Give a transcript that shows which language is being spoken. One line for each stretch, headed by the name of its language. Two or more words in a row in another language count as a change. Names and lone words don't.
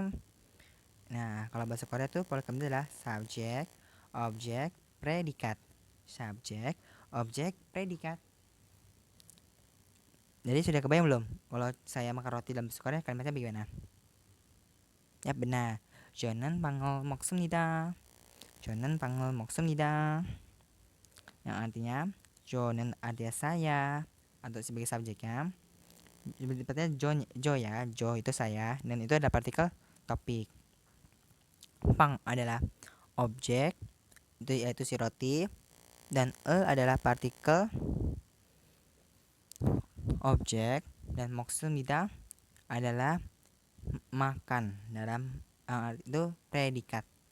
Indonesian: Nah, kalau bahasa Korea itu pola kalimatnya adalah subjek, objek, predikat. Subjek, objek, predikat. Jadi sudah kebayang belum? Kalau saya makan roti dalam bahasa Korea kalimatnya bagaimana? Ya benar.
Korean: 저는 빵을 먹습니다. 저는 빵을 먹습니다.
Indonesian: Yang artinya 저는 artinya saya atau sebagai subjeknya. Sepertinya jo ya, jo itu saya dan itu ada partikel topik. Pang adalah objek itu yaitu si roti, dan adalah partikel objek, dan 먹습니다 adalah makan dalam itu predikat.